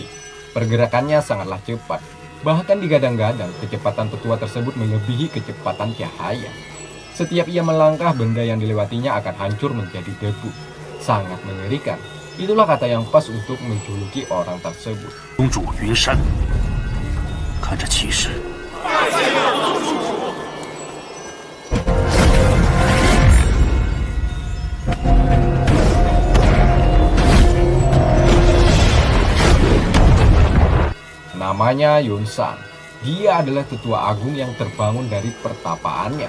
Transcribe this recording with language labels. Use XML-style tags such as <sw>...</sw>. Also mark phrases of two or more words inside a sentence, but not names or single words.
<id>Pergerakannya sangatlah cepat. Bahkan digadang-gadang kecepatan tetua tersebut melebihi kecepatan cahaya. Setiap ia melangkah, benda yang dilewatinya akan hancur menjadi debu. Sangat mengerikan. Itulah kata yang pas untuk menjuluki orang tersebut.</id> <zh>公主云山，看这气势，</zh> <id>Namanya Yunsan. Dia adalah tetua agung yang terbangun dari pertapaannya.</id>